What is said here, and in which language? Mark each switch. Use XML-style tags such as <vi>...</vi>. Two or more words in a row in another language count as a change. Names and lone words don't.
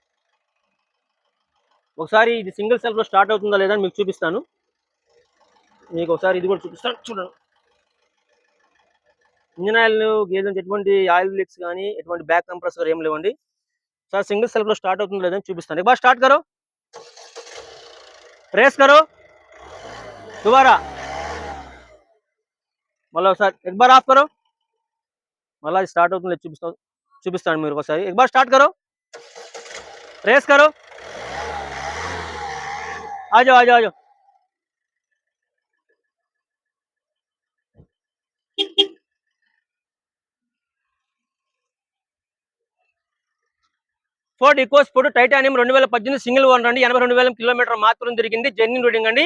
<te>ఒకసారి ఇది</te> <en>single selfలో</en> <te>స్టార్ట్ అవుతుందా లేదా అని మీకు చూపిస్తాను. మీకు ఒకసారి ఇది కూడా చూపిస్తాను, చూడండి.</te> <en>engine oil gauge</en> <te>నుంచి ఎటువంటి</te> <en>oil leaks</en> <te>కానీ ఎటువంటి</te> <en>back compressor</en> <te>ఏం లేవండి. సార్</te> <en>single selfలో</en> <te>స్టార్ట్ అవుతుందో లేదని చూపిస్తాను.</te> <hi>एक बार स्टार्ट करो, रेस करो दोबारा,</hi> <te>మళ్ళీ ఒకసారి</te> <hi>एक बार ఆఫ్ करो,</hi> <te>మళ్ళీ అది స్టార్ట్ అవుతుందో చూపిస్తాను మీరు ఒకసారి.</te> <hi>एक बार स्टार्ट करो, रेस करो, आ जाओ आ जाओ आ जाओ.</hi> <te>ఫోర్డ్ ఈకో స్పోర్ట్ టైటానియం 2018</te> <en>single owner</en> <te>అండి. 82,000 కిలోమీటర్ మాత్రం తిరిగింది.</te> <en>genuine reading</en> <te>అండి.</te>